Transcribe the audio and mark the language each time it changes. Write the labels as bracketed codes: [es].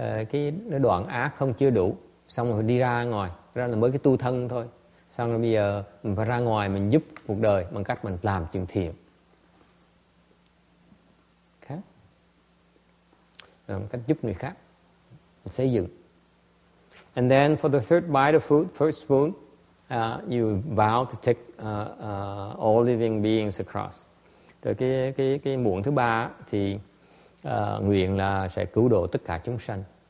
[vi] Cái đoạn ác không chưa đủ, xong rồi đi ra ngoài, ra là mới cái tu thân thôi. Xong rồi bây giờ mình phải ra ngoài mình giúp cuộc đời bằng cách mình làm chuyện thiện. [en] Okay. [vi] Cách giúp người khác, mình xây dựng. [en] And then for the third bite of food, first spoon, you vow to take all living beings across. [vi] Rồi cái muỗng thứ ba thì nguyện là sẽ cứu độ tất cả chúng sanh.